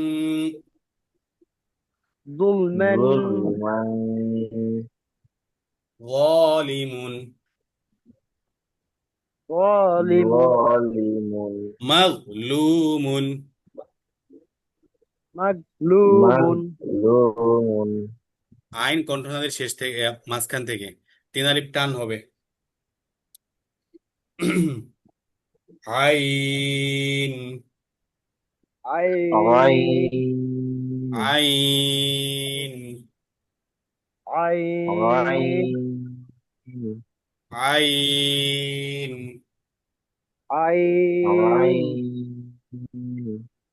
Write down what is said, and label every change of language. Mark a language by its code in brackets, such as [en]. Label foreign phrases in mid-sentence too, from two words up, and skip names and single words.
[ar] ظلما ظلما ظالم ظالم ظالم مظلوم مظلوم مظلوم [bn] আইন কণ্ঠনাদের শেষ থেকে মাঝখান থেকে তিন আলিফ টান হবে আইন [ar] عين عين আইন عين عين عين عين عين